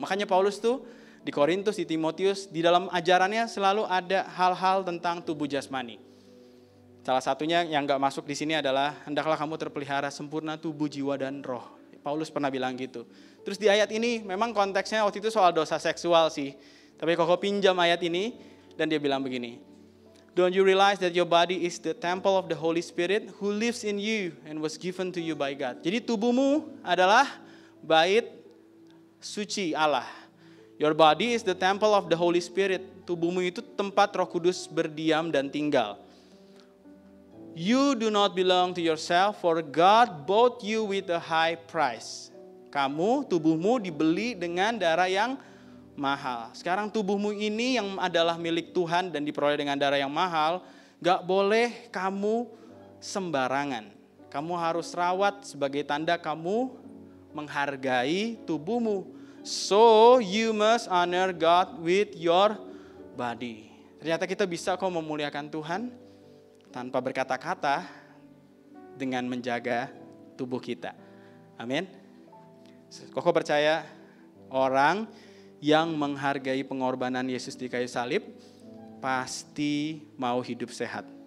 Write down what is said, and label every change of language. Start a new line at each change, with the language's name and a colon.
Indonesian: Makanya Paulus tuh di Korintus, di Timotius, di dalam ajarannya selalu ada hal-hal tentang tubuh jasmani. Salah satunya yang gak masuk di sini adalah, hendaklah kamu terpelihara sempurna tubuh, jiwa, dan roh. Paulus pernah bilang gitu. Terus di ayat ini memang konteksnya waktu itu soal dosa seksual sih. Tapi Koko pinjam ayat ini dan dia bilang begini.
English: Don't you realize that your body is the temple of the Holy Spirit who lives in you and was given to you by God.
Indonesian: Jadi tubuhmu adalah bait suci Allah.
English: Your body is the temple of the Holy Spirit.
Indonesian: Tubuhmu itu tempat Roh Kudus berdiam dan tinggal.
English: You do not belong to yourself, for God bought you with a high price.
Indonesian: Kamu, tubuhmu dibeli dengan darah yang mahal. Sekarang tubuhmu ini yang adalah milik Tuhan dan diperoleh dengan darah yang mahal, gak boleh kamu sembarangan. Kamu harus rawat sebagai tanda kamu menghargai tubuhmu.
English: So you must honor God with your body.
Indonesian: Ternyata kita bisa kok memuliakan Tuhan tanpa berkata-kata dengan menjaga tubuh kita. Amin. Koko percaya orang yang menghargai pengorbanan Yesus di kayu salib pasti mau hidup sehat.